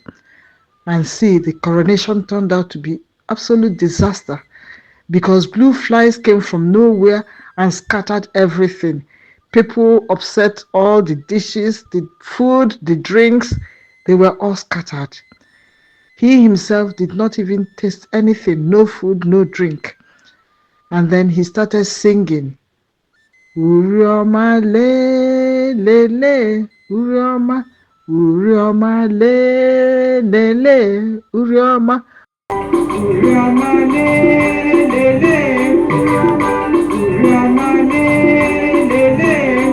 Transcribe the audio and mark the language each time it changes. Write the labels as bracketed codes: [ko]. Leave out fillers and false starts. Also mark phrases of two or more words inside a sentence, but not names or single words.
[en] And see, the coronation turned out to be absolute disaster because blue flies came from nowhere and scattered everything. People upset all the dishes, the food, the drinks, they were all scattered. He himself did not even taste anything, no food, no drink. And then he started singing, Urioma le le le, Urioma, Urioma le le le, Urioma, Urioma le le le, Urioma le le le.